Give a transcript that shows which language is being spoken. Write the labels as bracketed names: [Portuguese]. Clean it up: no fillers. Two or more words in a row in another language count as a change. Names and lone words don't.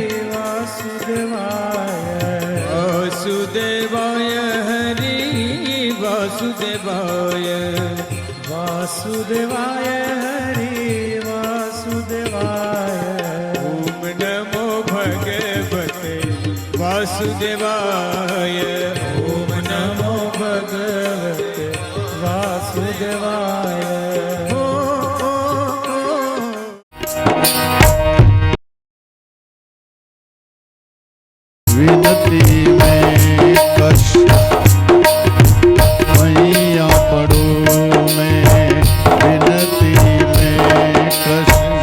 [Sanskrit] વાસુદેવાય વાસુદેવાય હરિ વાસુદેવાય વાસુદેવાય હરિ વાસુદેવાય ઓમ નમો ભગવતે વાસુદેવાય ઓમ નમો ભગવતે વાસુદેવાય [Hindi] विनती में कष्ट मैया पड़ो में विनती में कष्ट